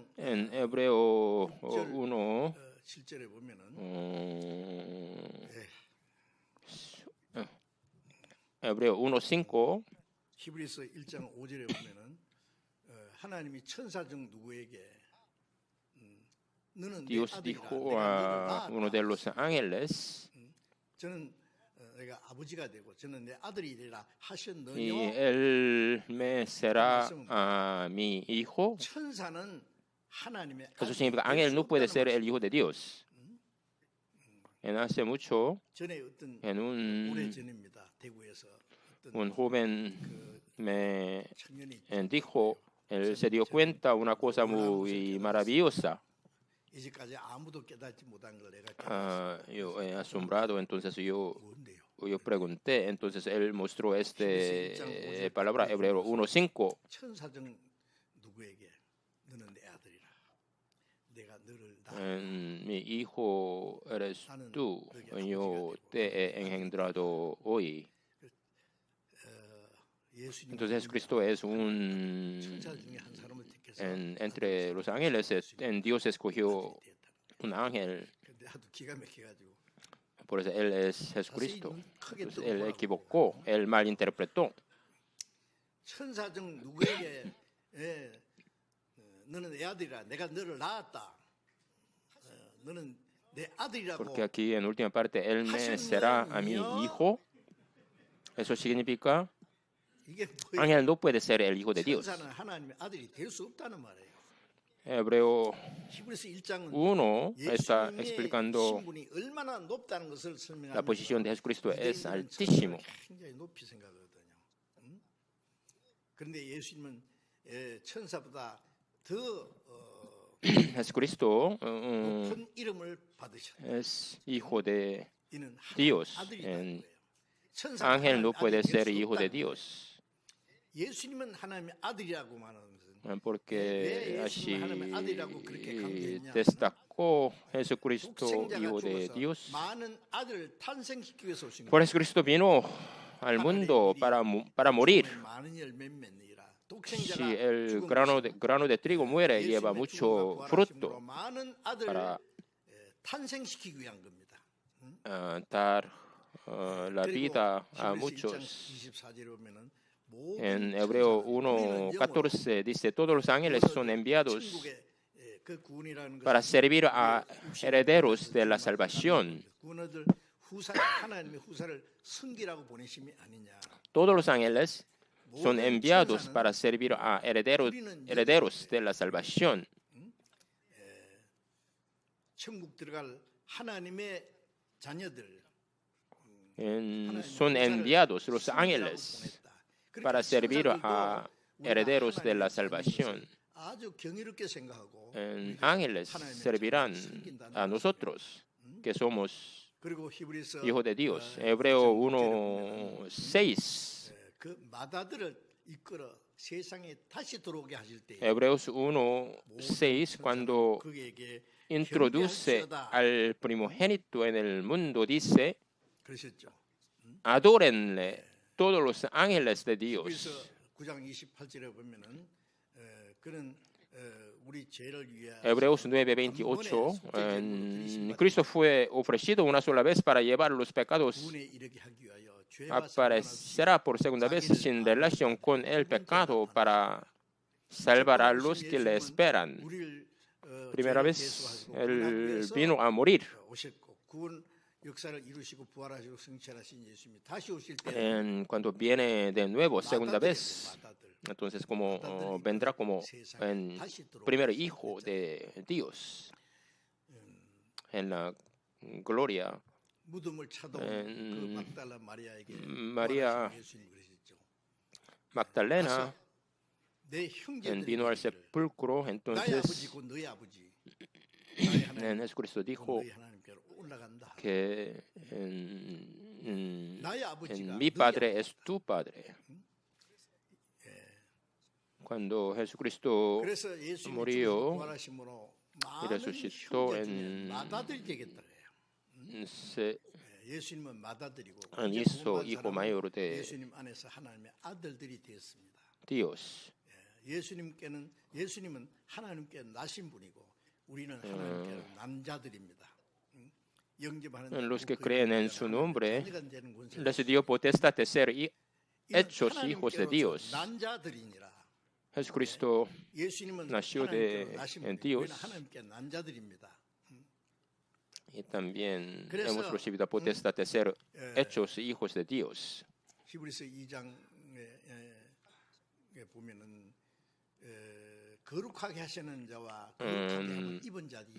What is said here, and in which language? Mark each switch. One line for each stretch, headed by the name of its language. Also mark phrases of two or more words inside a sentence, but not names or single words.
Spanish: En Hebreo 1,
Korean: 7절에 보면은
Spanish: Hebreo 1:5
Korean: 히브리서 1장 5절에 보면은 하나님이 천사 중 누구에게 너는 내
Spanish: Dios
Korean: 아들이라
Spanish: dijo
Korean: 내가
Spanish: a
Korean: 너를
Spanish: uno de los ángeles
Korean: 저는 내가 아버지가 되고 저는 내 아들이 되라
Spanish: y
Korean: 하셨느뇨.
Spanish: él me será mi hijo.
Korean: 천사는 하나님의
Spanish: Eso significa ángel no puede ser el hijo de Dios. En hace mucho,
Korean: 전에 어떤
Spanish: en
Korean: 오래 전입니다. 대구에서
Spanish: un
Korean: 어떤
Spanish: joven me
Korean: 청년이
Spanish: dijo, él se dio cuenta una cosa muy maravillosa.
Korean: 이제까지 아무도 깨닫지 못한 걸 내가
Spanish: Yo he asombrado, entonces
Korean: 뭔데요?
Spanish: yo pregunté, entonces él mostró palabra, Hebreo 1:5.
Korean: 천사 중 누구에게 너는 내 아들이라 내가 너를
Spanish: Mi hijo eres tú, yo te he engendrado hoy. Entonces Jesucristo es
Korean: 천사 중에 한 사람을 택해서
Spanish: entre los ángeles, en Dios escogió un ángel,
Korean: 근데 아주 기가 막혀가지고
Spanish: por eso él es Jesucristo. Entonces, él equivocó, él malinterpretó.
Korean: 천사 중 누구에게 너는 내 아들이라 내가 너를 낳았다. 너는 내 아들이라고.
Spanish: Porque aquí en última parte, él me será a mi hijo. Eso significa,
Korean: 이게 뭐예요?
Spanish: ángel no puede ser el hijo de Dios.
Korean: 천사는 하나님의 아들이 될 수 없다는 말이에요.
Spanish: Hebreo
Korean: 히브리서 1장은
Spanish: 1 está
Korean: 예수님의
Spanish: explicando
Korean: 신분이 얼마나 높다는 것을
Spanish: la
Korean: 설명하면서
Spanish: posición de Jesucristo es
Korean: 유대인들은
Spanish: altísimo.
Korean: 천사를 굉장히 높이 생각하거든요. 그런데 예수님은 천사보다 더
Spanish: Jesucristo
Korean: 높은 이름을 받으셨다.
Spanish: es hijo de
Korean: 이는
Spanish: Dios.
Korean: 하나님의 아들이라는
Spanish: En
Korean: 거예요. 천사는
Spanish: ángel no
Korean: 하나님의
Spanish: puede
Korean: 아들이 될
Spanish: ser
Korean: 수
Spanish: hijo de
Korean: 없다는
Spanish: Dios.
Korean: 거예요. 예수님은 하나님의 아들이라고 말하는 것은
Spanish: Porque
Korean: 왜
Spanish: así
Korean: 예수님을 하나님의 아들이라고 그렇게 강조했냐?
Spanish: destacó Jesucristo,
Korean: 독생자가
Spanish: hijo de
Korean: 죽어서
Spanish: Dios.
Korean: 많은 아들을 탄생시키기 위해서 오신
Spanish: Por
Korean: 거예요.
Spanish: eso Cristo vino al mundo para morir.
Korean: 많은 열매 맺느니라.
Spanish: Si
Korean: 독생자가
Spanish: el
Korean: 죽은
Spanish: grano de trigo muere, lleva
Korean: 예수님의
Spanish: mucho
Korean: 죽음과
Spanish: fruto
Korean: 부활하심으로 많은 아들을
Spanish: para
Korean: 탄생시키기 위한 겁니다.
Spanish: dar la vida a
Korean: 히브리서 1장
Spanish: muchos.
Korean: 24절에 보면은 모든
Spanish: En Hebreo
Korean: 천사는
Spanish: 1:14 dice, todos los ángeles son enviados
Korean: 천국의 그 구원이라는
Spanish: para
Korean: 것은
Spanish: servir a herederos de la salvación.
Korean: 구원들 후사를 하나님의 후사를 섬기라고 보내심이 아니냐.
Spanish: Todos los ángeles son enviados para servir a herederos de la salvación.
Korean: 천국 들어갈 하나님의 자녀들
Spanish: Son enviados los ángeles para servir a herederos de la salvación.
Korean: 아주 경이롭게 생각하고
Spanish: Ángeles servirán a nosotros. que somos
Korean: 그리고 히브리서
Spanish: hijos de Dios. Hebreo 1:6.
Korean: 그 마다들을 이끌어 세상에 다시 들어오게 하실 때
Spanish: Hebreos 1:6, cuando
Korean: 그에게
Spanish: introduce al primogénito en el mundo, dice,
Korean: 그러셨죠.
Spanish: adórenle todos los ángeles de
Korean: 히브리서
Spanish: Dios.
Korean: 9장 28절에 보면은 그는 우리 죄를 위해
Spanish: Hebreos 9:28, Cristo fue ofrecido una sola vez para llevar los pecados.
Korean: 구원에 이르게 하기 위하여 죄와 상관없이
Spanish: Aparecerá por segunda vez sin relación con el pecado para salvar a los que le esperan.
Korean: 우리를
Spanish: Primera vez Él vino a morir.
Korean: 오셨고 구원 역사를 이루시고 부활하시고 승천하신 예수님이 다시 오실 때
Spanish: Cuando viene de nuevo, segunda vez,
Korean: 마다들
Spanish: entonces como vendrá como en primer hijo de Dios en la gloria.
Korean: 무덤을 찾아온 그 막달라 마리아에게
Spanish: María
Korean: 부활하신 예수님 그러셨죠.
Spanish: Magdalena
Korean: 내 형제들이
Spanish: vino al sepulcro,
Korean: 나의
Spanish: entonces
Korean: 아버지 곧 너의 아버지 나의 하나님
Spanish: Jesucristo
Korean: 곧
Spanish: dijo
Korean: 너의 하나님께로 올라간다.
Spanish: que
Korean: 나의 아버지가
Spanish: mi
Korean: 너의
Spanish: padre es tu padre. Cuando Jesucristo
Korean: 그래서 예수님이
Spanish: murió
Korean: 부활하심으로
Spanish: y
Korean: 많은
Spanish: resucitó
Korean: 형제 중에 마다들이 되겠다 그래요.
Spanish: se
Korean: 예수님은 마다들이고
Spanish: hizo hijo mayor de
Korean: 예수님 안에서 하나님의 아들들이 되었습니다.
Spanish: Dios.
Korean: 예수님은 하나님께 나신 분이고 우리는 하나님께 난 자들입니다. 영접하는
Spanish: Los que creen en su nombre
Korean: 자녀가 되는 권세를
Spanish: les dio potestad de ser
Korean: 이는
Spanish: hechos hijos de
Korean: 하나님께로서
Spanish: Dios.
Korean: 난 자들이니라.
Spanish: Jesucristo
Korean: 예수님은
Spanish: nació
Korean: 하나님께로 나신
Spanish: en
Korean: 분이고
Spanish: Dios.
Korean: 우리는 하나님께 난 자들입니다.
Spanish: Y también
Korean: 그래서,
Spanish: hemos recibido potestad de ser hechos hijos de Dios.
Korean: 히브리서 2장에 보면은 거룩하게 하시는 자와 거룩하게 함을 입은 자들이